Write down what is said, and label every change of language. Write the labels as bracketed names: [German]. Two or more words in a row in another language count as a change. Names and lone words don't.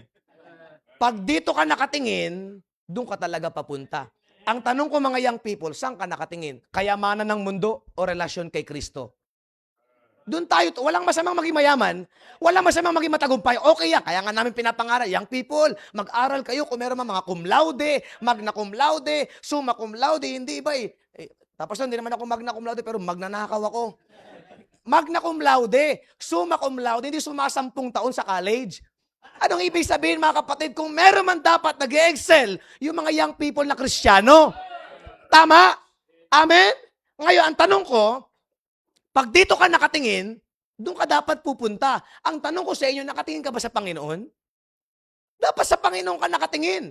[Filipino] Pag dito ka nakatingin, doon ka talaga papunta. Ang tanong ko mga [English] young people, [Filipino] saan ka nakatingin? Kayamanan ng mundo o relasyon kay Kristo? Doon tayo, walang masamang maging mayaman, walang masamang maging matagumpay. Okay yan, kaya nga namin pinapangaral, [English] young people, [Filipino] mag-aral kayo kung meron mga [Latin] cum laude, magna cum laude, summa cum laude, [Filipino] hindi ba tapos hindi naman ako [Latin] magna cum laude, [Filipino] pero magnanakaw ako. [Latin] Magna cum laude, summa cum laude, [Filipino] hindi sumasampung taon sa college. Anong ibig sabihin, mga kapatid, kung meron man dapat nag-excel yung mga [English] young people [Filipino] na Kristiyano? Tama? Amen? Ngayon, ang tanong ko, pag dito ka nakatingin, doon ka dapat pupunta. Ang tanong ko sa inyo, nakatingin ka ba sa Panginoon? Dapat sa Panginoon ka nakatingin.